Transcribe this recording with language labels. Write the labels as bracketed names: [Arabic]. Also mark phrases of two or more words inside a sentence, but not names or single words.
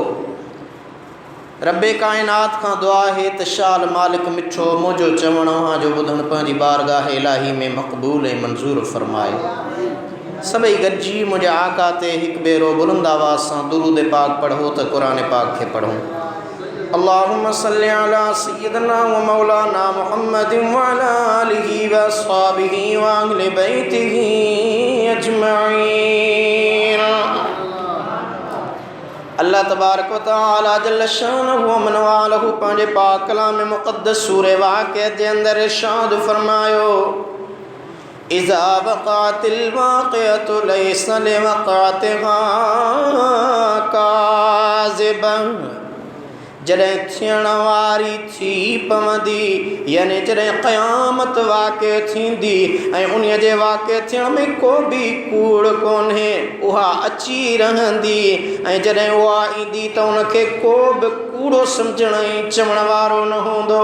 [Sindhi] रब्बे काइनात खां दुआ है त शाल मालिक मिठो मुंहिंजो चवणु अव्हां जो ॿुधणु पंहिंजी बारगाह इलाही में मक़बूल ऐं मंज़ूर फ़रमाए। सभई गॾिजी मुंहिंजे आका ते हिकु भेरो बुलंद आवाज़ सां दुरूद पाक पढ़ो त क़ुरान पाक खे पढ़ूं। [Arabic] اللهم صل على سيدنا ومولانا محمد وعلى آله وأصحابه وأهل بيته أجمعين. الله تبارك وتعالى جل شأنه ومن والاه [Sindhi] पंहिंजे पाक कलाम मुक़द्दस सूरह वाक़िअत जे अंदरि इरशाद फ़रमायो, [Arabic] إذا وقعت الواقعة ليس لوقعتها كاذبة. [Sindhi] जॾहिं थियण वारी थी पवंदी, यानी जॾहिं क़यामत वाक़िअ थींदी ऐं उन्हीअ जे वाक़िअ थियण में को बि कूड़ कोन्हे, उहा अची रहंदी ऐं जॾहिं उहा ईंदी त उनखे को बि कूड़ो सम्झण ऐं चवण वारो न हूंदो।